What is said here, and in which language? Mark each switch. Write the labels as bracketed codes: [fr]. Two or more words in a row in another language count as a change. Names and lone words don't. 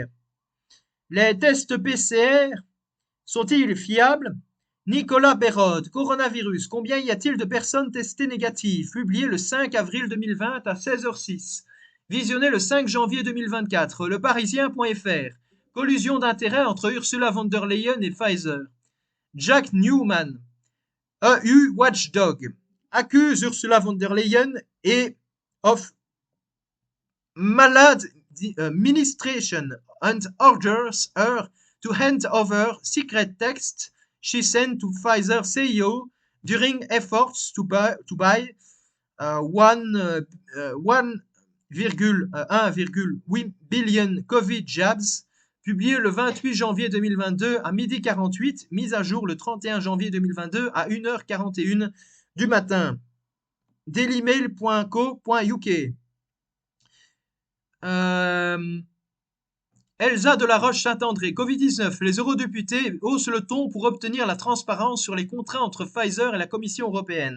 [fr] Les tests PCR sont-ils fiables? Nicolas Bérode, coronavirus, combien y a-t-il de personnes testées négatives? Publié le 5 avril 2020 à 16h06. Visionné le 5 janvier 2024. Le Parisien.fr. Collusion d'intérêts entre Ursula von der Leyen et Pfizer. [en] Jack Newman, EU Watchdog, accuse Ursula von der Leyen et of maladministration and orders her to hand over secret texts she sent to Pfizer CEO during efforts to buy 1,8 billion Covid jabs, [fr] publié le 28 janvier 2022 à 12h48, mise à jour le 31 janvier 2022 à 1h41 du matin. dailymail.co.uk. Elsa de la Roche-Saint-André, Covid-19, les eurodéputés haussent le ton pour obtenir la transparence sur les contrats entre Pfizer et la Commission européenne.